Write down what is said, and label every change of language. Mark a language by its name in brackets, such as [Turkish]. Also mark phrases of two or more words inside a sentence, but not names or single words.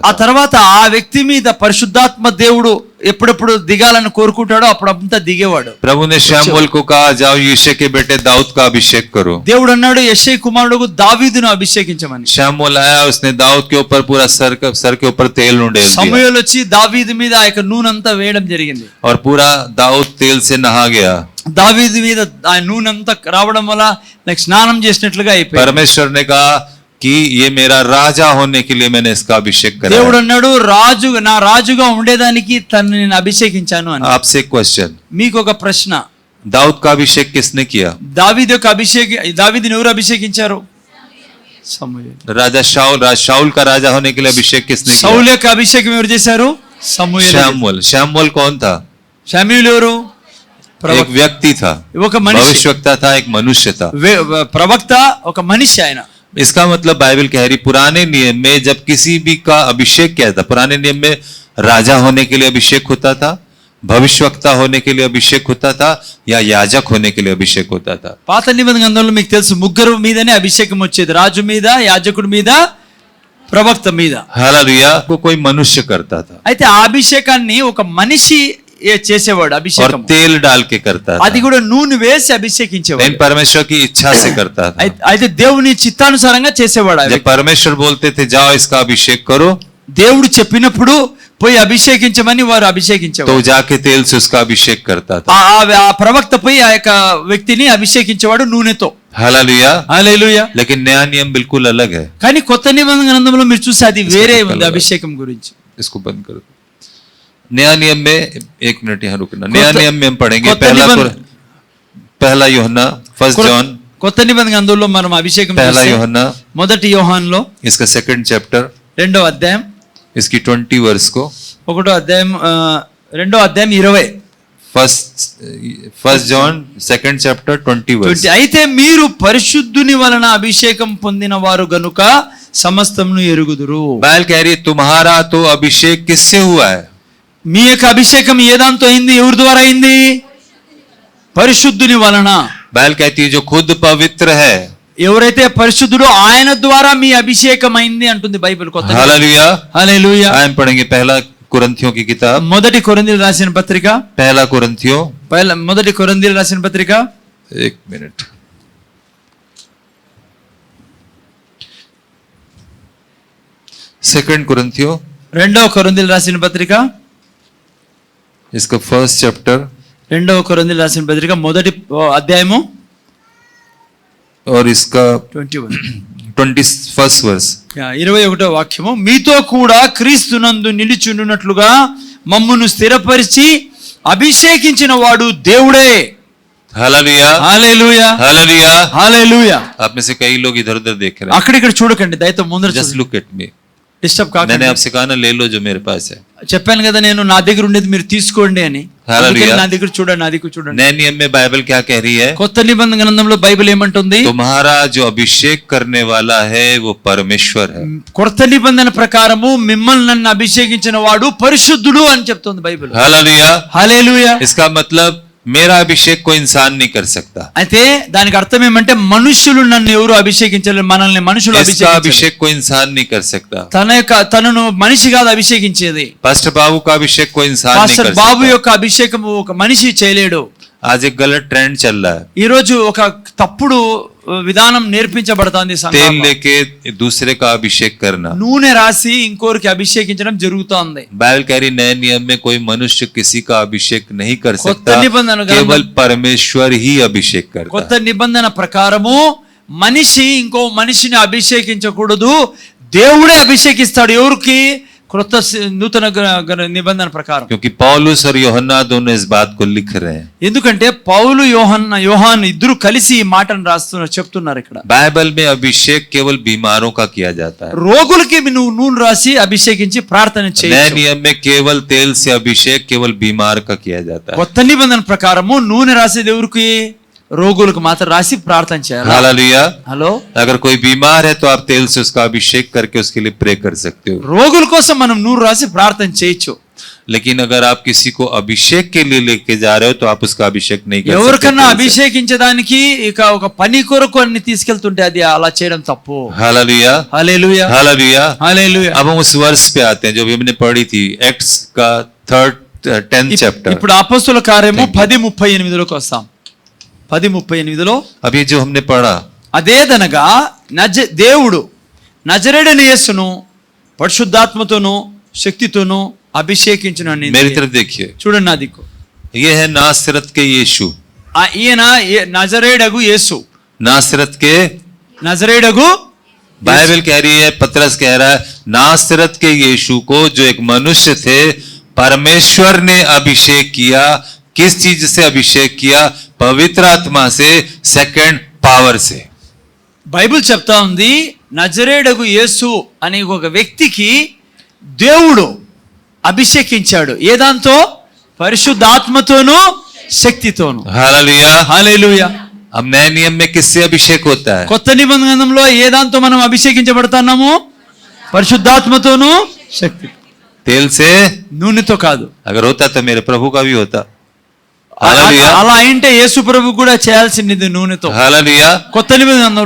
[Telugu] ఆ [Hindi] था। [Telugu] తర్వాత ఆ వ్యక్తి మీద పరిశుద్ధాత్మ దేవుడు ఎప్పుడెప్పుడు దిగాలని కోరుకుంటాడో అప్పుడంతా దిగేవాడు. [Hindi] प्रभु ने शमूएल को कहा, जाओ यिशै के बेटे दाऊद का अभिषेक करो। [Telugu] దేవుడు అన్నాడు యెషై కుమారుడు దావీదును అభిషేకించమని. [Hindi] शमूएल आया, उसने दाऊद के ऊपर पूरा सर के ऊपर तेल उंडेल दिया [Telugu] సమూయేలు వచ్చి దావీదు మీద ఆ యొక్క నూనె అంతా వేయడం జరిగింది. [Hindi] और पूरा दाऊद तेल से नहा गया। [Telugu] దావీదు మీద ఆ నూనె అంతా రావడం వల్ల నాకు స్నానం చేసినట్లుగా అయిపోయింది. [Hindi] परमेश्वर ने कहा कि ये मेरा राजा होने के लिए मैंने इसका अभिषेक [Telugu] దేవుడు [Hindi] करा। [Telugu] అన్నాడు, నా రాజుగా ఉండేదానికి తనని నేను అభిషేకించాను అని. [Hindi] आपसे एक क्वेश्चन, [Telugu] మీకు ఒక ప్రశ్న, [Hindi] दाऊद का अभिषेक किसने किया? [Telugu] దావీదు యొక్క దావీదుని ఎవరు అభిషేకించారు? సమూయేలు. [Hindi] राजा शाऊल का राजा होने के लिए अभिषेक किसने किया? [Telugu] సౌలు యొక్క అభిషేకం ఎవరు చేశారు? సమూయేలు. [Hindi] शमूएल कौन था? [Telugu] శామ్యూయేలు ఎవరు? [Hindi] एक व्यक्ति था, [Telugu] ఒక మనిషి, [Hindi] भविष्यवक्ता था, एक मनुष्य था। [Telugu] ప్రవక్త, ఒక మనిషి ఆయన. [Hindi] इसका मतलब बाइबल कह रही, पुराने नियम में जब किसी भी का अभिषेक किया था, पुराने नियम में राजा होने के लिए अभिषेक होता था, भविष्यवक्ता होने के लिए अभिषेक होता था, या याजक होने के लिए अभिषेक होता था। [Telugu] పాత నిబంధన గ్రంథంలో మీకు తెలుసు ముగ్గురు మీదనే అభిషేకం వచ్చేది, రాజు మీద, యాజకుడి మీద, ప్రవక్త మీద. [Hindi] हालेलुया। को कोई मनुष्य करता था [Telugu] అయితే ఆ అభిషేకాన్ని ఒక మనిషి చేసేవాడు. [Hindi] और [Telugu] అభిషేకం [Hindi] तेल डाल के करता था, [Telugu] అది కూడా నూనె వేసి అభిషేకించేవాడు. [Hindi] लेकिन परमेश्वर की इच्छा से करता था। [Telugu] అయితే దేవుని చిత్తానుసారంగా చేసేవాడు. [Hindi] जब परमेश्वर बोलते थे जाओ इसका अभिषेक करो, [Telugu] దేవుడు చెప్పినప్పుడు పోయి అభిషేకించమని వారు అభిషేకించేవారు. [Hindi] तो जाके तेल से उसका अभिषेक करता था। [Telugu] ఆ ప్రవక్త పోయి ఆ యొక్క వ్యక్తిని అభిషేకించేవాడు నూనెతో. [Hindi] हालेलुया। [Telugu] హల్లెలూయా. [Hindi] लेकिन नया नियम बिल्कुल अलग है। కానీ కొత్త నిబంధన గ్రంథంలో మీరు చూస్తే అది వేరే ఉంది అభిషేకం గురించి. इसको बंद करो। नया नियम में, एक मिनट यहाँ रुकना, नया नियम में हम पढ़ेंगे पहला यूहन्ना, फर्स्ट जॉन, [Telugu] కొత్త నిబంధన గ్రంథంలో మనం అభిషేకం [Hindi] पहला [Telugu] చూస్తే [Hindi] यूहन्ना, [Telugu] మొదటి యోహానులో [Hindi] इसका सेकंड चैप्टर, [Telugu] 2వ అధ్యాయం, [Hindi] इसकी 20 वर्स को, [Telugu] 1వ అధ్యాయం, 2వ అధ్యాయం 20. [English] First John second chapter 20 verse. [Telugu] అయితే మీరు పరిశుద్ధుని వలన అభిషేకం పొందిన వారు గనుక సమస్తమును ఎరుగుదురు. [Hindi] बाइबल कह रही है तुम्हारा तो अभिषेक किससे हुआ है? [Telugu] మీ యొక్క అభిషేకం ఏ దాంతో అయింది? ఎవరి ద్వారా అయింది? పరిశుద్ధుని వలన. [Hindi] बाइबल कहती है जो खुद पवित्र है। [Telugu] ఎవరైతే పరిశుద్ధుడో ఆయన ద్వారా మీ అభిషేకం అయింది అంటుంది బైబిల్. కొత్త [Hindi] हालेलुया। [Telugu] హల్లెలూయా. [Hindi] हम पढ़ेंगे पहला कुरिन्थियों की किताब, [Telugu] మొదటి కొరింథీయులకు రాసిన పత్రిక, [Hindi] पहला कुरिन्थियों, [Telugu] మొదటి కొరింథీయులకు రాసిన పత్రిక, [Hindi] एक मिनट, सेकंड कुरिन्थियों, [Telugu] 2వ కొరింథీయులకు రాసిన పత్రిక, [Hindi] इसका [English] first chapter [Telugu] 2వ కొరింథీయులకు రాసిన పత్రిక మొదటి అధ్యాయము [Hindi] और इसका 21 [English] 21st verse. [Telugu] 21వ వాక్యము, మీతో కూడా క్రీస్తునందు నిలిచుండునట్లుగా మమ్మును స్థిరపరిచి అభిషేకించిన వాడు దేవుడే. [Hindi] हालेलुया। [Telugu] హల్లెలూయా. [Hindi] हालेलुया। [Telugu] హల్లెలూయా. [Hindi] आप में से कई लोग इधर उधर देख रहे हैं। [Telugu] అక్కడిక్కడ చూడకండి, దయతో ముందర [English] Just look at me. [Telugu] డిస్టర్బ్ [Hindi] मैंने [Telugu] కాకండి. [Hindi] आपसे कहा ना, ले लो जो मेरे पास है। [Telugu] చెప్పాను కదా నేను నా దగ్గర ఉండేది మీరు తీసుకోండి అని. హల్లెలూయా. అందుకని నా దగ్గర చూడండి, నా దగ్గర చూడండి. [Hindi] नए नियम में बाइबल क्या कह रही है? [Telugu] కొత్త నిబంధన గ్రంథంలో బైబిల్ ఏమంటుంది? [Hindi] तुम्हारा जो अभिषेक करने वाला है वो परमेश्वर है। [Telugu] కొత్త నిబంధన ప్రకారము మిమ్మల్ని నన్ను అభిషేకించిన వాడు పరిశుద్ధుడు అని చెప్తుంది బైబిల్. [Hindi] हालेलुया। [Telugu] హల్లెలూయా. [Hindi] इसका मतलब मेरा अभिषेक कोई इंसान नहीं कर सकता, [Telugu] అయితే దానికి అర్థం ఏమంటే మనుషులు నన్ను ఎవరు అభిషేకించలేరు, మనల్ని మనుషులు [Hindi] इसका [Telugu] అభిషేకించలేరు. [Hindi] अभिषेक कोई इंसान नहीं कर सकता, [Telugu] తనను మనిషి కాదు అభిషేకించేది. [Hindi] पास्टर बाबू का अभिषेक कोई इंसान नहीं [Telugu] పాస్టర్ [Hindi] कर [Telugu] బాబు [Hindi] सकता। [Telugu] యొక్క అభిషేకము ఒక మనిషి చేయలేడు. [Hindi] आज एक गलत ट्रेंड चल रहा है, [Telugu] ఈ రోజు ఒక తప్పుడు విధానం నేర్పించబడుతోంది [Hindi] तेल [Telugu] సంఘంలో. [Hindi] लेके दूसरे का अभिषेक करना। [Telugu] నూనె రాసి ఇంకోరికి అభిషేకించడం జరుగుతోంది. [Hindi] बाइबल कह रही नए नियम में कोई मनुष्य किसी का अभिषेक नहीं कर [Telugu] కొత్త [Hindi] सकता, [Telugu] నిబంధన [Hindi] केवल परमेश्वर ही अभिषेक करता [Telugu] కొత్త [Hindi] है। [Telugu] నిబంధన ప్రకారము మనిషి ఇంకో మనిషిని అభిషేకించకూడదు, దేవుడే అభిషేకిస్తాడు. ఎవరికి? క్రొత్త నూతన నిబంధన ప్రకారం. [Hindi] क्योंकि पौलुस और यूहन्ना दोनों इस बात को लिख रहे हैं। [Telugu] ఎందుకంటే పౌలు యోహాను ఇద్దరు కలిసి ఈ మాటను చెప్తున్నారు ఇక్కడ. [Hindi] बाइबल में अभिषेक केवल बीमारों का किया जाता है, [Telugu] రోగులకి నువ్వు నూనె రాసి అభిషేకించి ప్రార్థన [Hindi] नए [Telugu] చేయొచ్చు. [Hindi] नियम में केवल तेल से अभिषेक केवल बीमार का किया जाता है। [Telugu] కొత్త నిబంధన ప్రకారము నూనె రాసేది ఎవరికి? రోగులకు మాత్రం రాసి ప్రార్థన చేయాలి. [Hindi] हालेलुया। [Telugu] హలో, [Hindi] अगर कोई बीमार है तो आप तेल से उसका अभिषेक करके उसके लिए प्रे कर सकते हो, [Telugu] రోగుల కోసం మనం నూనె రాసి ప్రార్థన చేయొచ్చు. [Hindi] लेकिन अगर आप किसी को अभिषेक के लिए लेके जा रहे हो तो आप उसका अभिषेक नहीं कर [Telugu] ఎవరికన్నా [Hindi] सकते। [Telugu] అభిషేకించడానికి ఇక ఒక పని కొరకు అన్ని తీసుకెళ్తుంటే అది అలా చేయడం తప్పు. [Hindi] हालेलुया, [Telugu] హల్లెలూయా, [Hindi] हालेलुया। [Telugu] హల్లెలూయా. [Hindi] अब हम उस वर्ष पे आते हैं जो भी हमने पढ़ी थी, एक्ट्स का 10th चैप्टर। [Telugu] ఇప్పుడు అపోస్తలుల కార్యము 10:38లోకి వస్తాం. 10:38లో [Hindi] अब ये जो हमने पढ़ा, [Telugu] అదేదనగా దేవుడు నజరేయుడైన యేసును పరిశుద్ధాత్మతోను శక్తితోను అభిషేకించును అని. [Hindi] मेरी तरफ देखिए, [Telugu] చూడండి నా దిక్కు. [Hindi] ये है नासरत के यीशु, [Telugu] ఈయన నజరేయుడగు యేసు, [Hindi] नासरत के। [Telugu] నజరేయుడగు [Hindi] बाइबल कह रही है, पतरस कह रहा है, नासरत के यीशु को जो एक मनुष्य थे परमेश्वर ने अभिषेक किया। किस चीज से अभिषेक किया? पवित्र आत्मा से, [English] second power [Hindi] से। [Telugu] బైబిల్ చెప్తా ఉంది నజరేయుడగు యేసు అనే ఒక వ్యక్తికి దేవుడు అభిషేకించాడు. ఏ దాంతో? పరిశుద్ధాత్మతోను శక్తితోను. [Hindi] हालेलुया। [Telugu] హల్లెలూయా. [Hindi] अब नए नियम में किससे अभिषेक होता है? [Telugu] కొత్త నిబంధనలో ఏ దాంతో మనం అభిషేకించబడుతున్నాము? పరిశుద్ధాత్మతోను శక్తి. [Hindi] तेल से? [Telugu] నూనెతో కాదు. [Hindi] अगर होता तो मेरे प्रभु का भी होता। हालेलुया, [Telugu] అలా అయింటే యేసు ప్రభు కూడా చేయాల్సింది నూనెతో. [Hindi] हालेलुया। [Telugu] కొత్త నిబంధనలో